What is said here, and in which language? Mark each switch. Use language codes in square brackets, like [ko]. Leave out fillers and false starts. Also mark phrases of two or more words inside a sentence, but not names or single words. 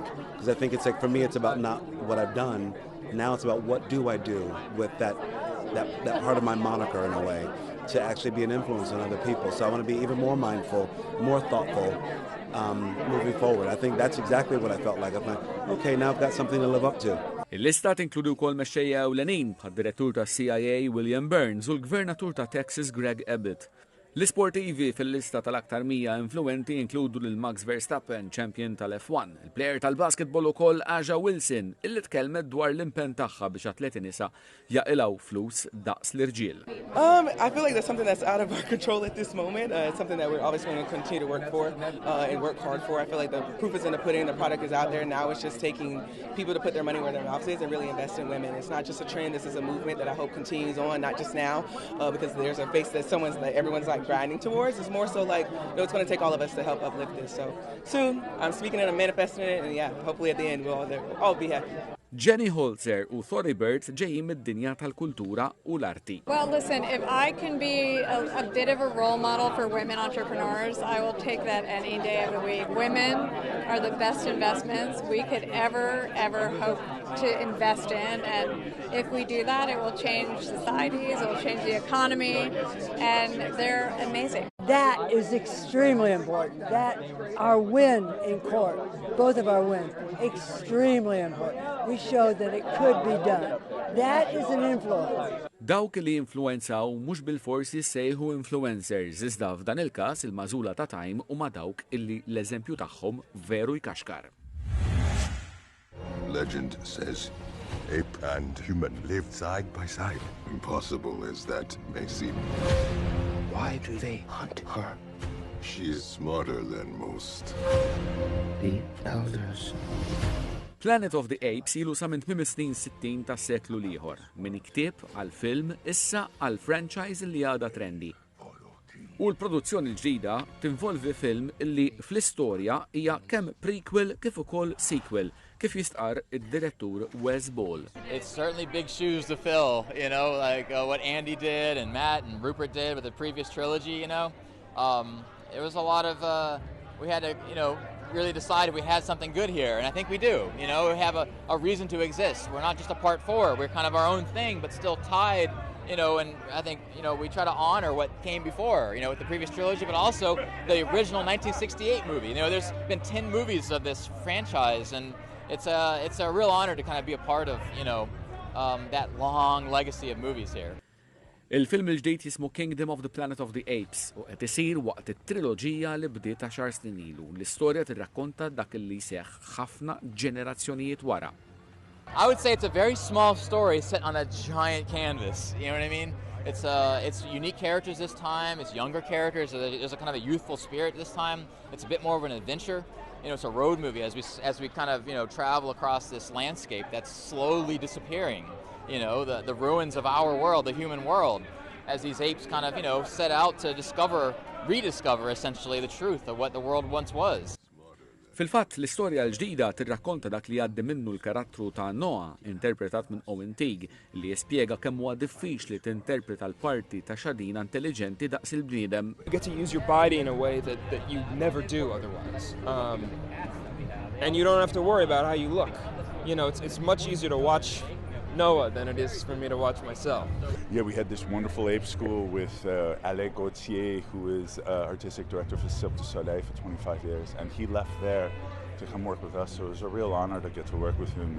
[en] Because I think it's like, for me, it's about not what I've done. Now it's about what do I do with that part of my moniker, in a way, to actually be an influence on other people. So I want to be even more mindful, more thoughtful, moving forward. I think that's exactly what I felt like. I'm like, okay, now I've got something to live up to. [mt] Il-lista tinkludi wkoll mexxejja ewlenin bħad-direttur tas-CIA William Burns u l-Gvernatur ta' Texas Greg Abbott. L-isportivi fil-lista tal-aktar 100 influenti inkludu lil Max Verstappen, champion tal-F1, il-plejer tal-basketball ukoll Aja Wilson, illi tkellmet dwar l-impenn tagħha biex atleti nisa jaqilgħu flus daqs l-irġiel. [en] I feel like that's something that's out of our control at this moment. It's something that we're obviously going to continue to work for and work hard for. I feel like the proof is in the pudding, the product is out there. Now it's just taking people to put their money where their mouth is and really invest in women. It's not just a trend, this is a movement that I hope continues on, not just now, because there's a face that everyone's grinding towards. It's more so like, it's going to take all of us to help uplift this. So soon, I'm speaking it, I'm manifesting it, and yeah, hopefully at the end we'll all be happy. [mt] Jenny Holzer u Thori Bird ġejjin mid-dinja tal-kultura u l-arti. [en] Well, listen, if I can be a bit of a role model for women entrepreneurs, I will take that any day of the week. Women are the best investments we could ever hope to invest in, and if we do that, it will change societies, it will change the economy, and they're amazing. That is extremely important. That our win in court, both of our wins, extremely important. We showed that it could be done. That is an influence. [mt] Dawk li influenzaw mhux bil-forsi sejħu influencers, iżda f'dan il-każ il-magħżula ta' Time huma dawk illi l-eżempju tagħhom veru jkaxkar. [en] Legend says ape and human lived side by side. Impossible as that may seem. Why do they hunt her? She is smarter than most. The elders. [mt] Planet of the Apes ilu sa minn 560 ta' seklu liħor, minn iktieb għal-film issa għal-franchise li għada trendi. U l-produzzjoni l-ġdida tinvolvi film illi fl-istorja hija kemm prequel kif ukoll sequel, kif jistqar id-direttur Wes Ball. [en] It's certainly big shoes to fill, like what Andy did and Matt and Rupert did with the previous trilogy, It was a lot of, we had to, really decide if we had something good here, and I think we do. You know, we have a reason to exist. We're not just a part 4. We're kind of our own thing, but still tied. You know, and I think, you know, we try to honor what came before, you know, with the previous trilogy, but also the original 1968 movie. You know, there's been 10 movies of this franchise, and it's a real honor to kind of be a part of, you know, that long legacy of movies here. [mt] Il-film il-ġdejt jismu Kingdom of the Planet of the Apes u qed isir waqt it-triloġija li bdiet 10 snin ilu. L-istorja tirrakkonta dak li seħħ ħafna ġenerazzjonijiet wara. [en] I would say it's a very small story set on a giant canvas. You know what I mean? It's unique characters this time. It's younger characters. There's a kind of a youthful spirit this time. It's a bit more of an adventure. You know, it's a road movie as we kind of, you know, travel across this landscape that's slowly disappearing. You know, the ruins of our world, the human world, as these apes kind of, you know, set out to rediscover essentially the truth of what the world once was. [mt] Fil-fatt, l-istorja l-ġdida tirrakkonta dak li għaddi minnu l-karattru ta' Noah, interpretat minn Owen Teague, li jispjega kemm huwa diffiċli tinterpreta l-parti ta' xadina intelligenti daqs il-bniedem. [en] You get to use your body in a way that you never do otherwise. And you don't have to worry about how you look. You know, it's much easier to watch Noah than it is for me to watch myself. Yeah, we had this wonderful ape school with Alain Gauthier, who is artistic director for Cirque du Soleil for 25 years, and he left there to come work with us, so it was a real honor to get to work with him.